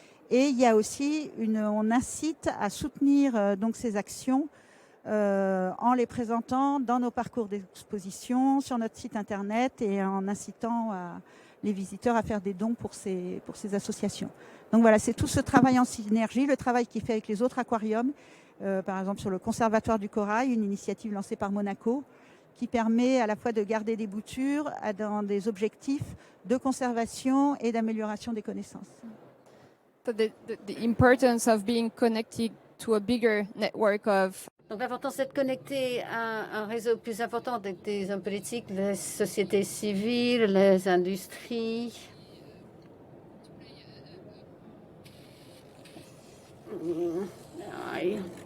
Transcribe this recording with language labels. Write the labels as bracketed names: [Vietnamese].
[French] Et il y a aussi, on incite à soutenir donc ces actions en les présentant dans nos parcours d'exposition, sur notre site internet et en incitant les visiteurs à faire des dons pour ces associations. Donc voilà, c'est tout ce travail en synergie, le travail qui est fait avec les autres aquariums, par exemple sur le Conservatoire du Corail, une initiative lancée par Monaco, qui permet à la fois de garder des boutures dans des objectifs de conservation et d'amélioration des connaissances. [English] So the importance of being connected to a bigger network of. [French] Donc l'important, c'est de connecter à un réseau plus important avec des hommes politiques, les sociétés civiles, les industries. Aïe.